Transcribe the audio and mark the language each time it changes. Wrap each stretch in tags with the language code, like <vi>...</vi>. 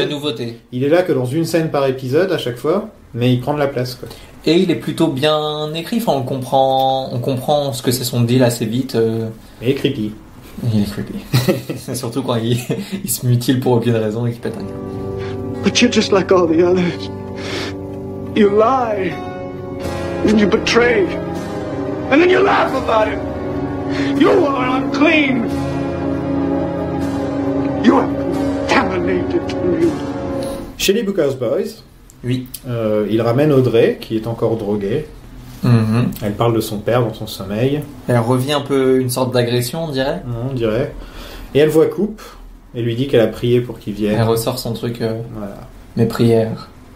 <fr>C'est la nouveauté. Il est là que dans une scène par épisode à chaque fois, mais il prend de la place, quoi. Et il est plutôt bien écrit. Enfin, on comprend ce que c'est son deal assez vite. Et creepy. Il est creepy. Surtout quand il se mutile pour aucune raison et qu'il pète un câble.</fr> <en>But you're just like all the others. You lie. And you betray. And then you laugh about it. You are unclean. You are contaminated to me.</en> <fr>Chez les Bookhouse Boys, oui. Il ramène Audrey, qui est encore droguée. Mm-hmm. Elle parle de son père dans son sommeil. Elle revient un peu une sorte d'agression, on dirait. On dirait. Et elle voit Coop et lui dit qu'elle a prié pour qu'il vienne. Elle ressort son truc, voilà. Mes prières.</fr>